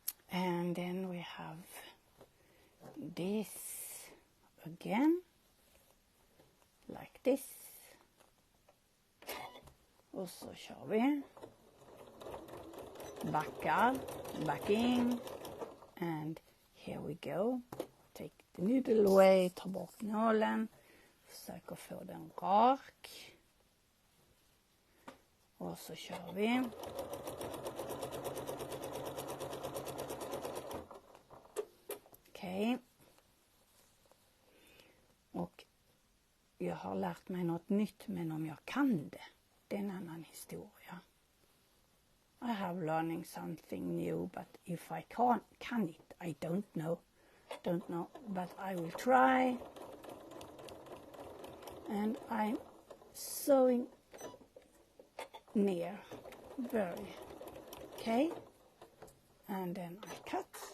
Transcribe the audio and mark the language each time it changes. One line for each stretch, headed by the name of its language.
English: And then we have this again, like this.
Swedish: Och så kör vi. Backar,
English: backing, and here we go. Take the needle away,
Swedish: ta bort nålen, försöker få den rak. Och så kör vi. Okej. Och jag har lärt mig något nytt, men om jag kan det är en annan historia.
English: I have learning something new, but if I can it, I don't know, but I will try. And I'm sewing near, very, okay, and then I cut.